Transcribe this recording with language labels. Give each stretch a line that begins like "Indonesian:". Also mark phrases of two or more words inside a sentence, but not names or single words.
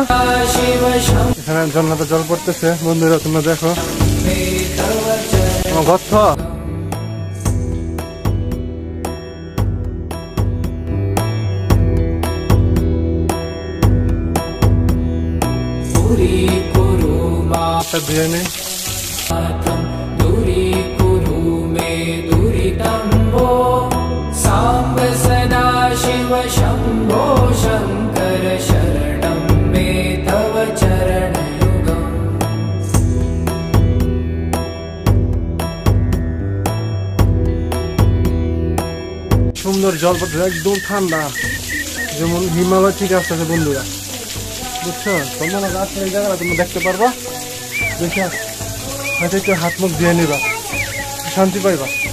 Bangla: এখানে ঝর্ণাতে জল পড়তেছে বন্ধুরা, তোমরা দেখো। গর্ত দিয়ে নেই।
Sanskrit: सांब सदा शिव शंभो शंकर शरणं मे तव चरणयुगम्।
Bangla: সুন্দর জল পড়ছে, একদম ঠান্ডা, যেমন হিমালয় ঠিক আছে বন্ধুরা, বুঝছো? তোমরা আসলে এই জায়গাটা তোমরা দেখতে পারবা, দেখে হয়তো একটু হাত মুখ দিয়ে নিবা, শান্তি পাইবা।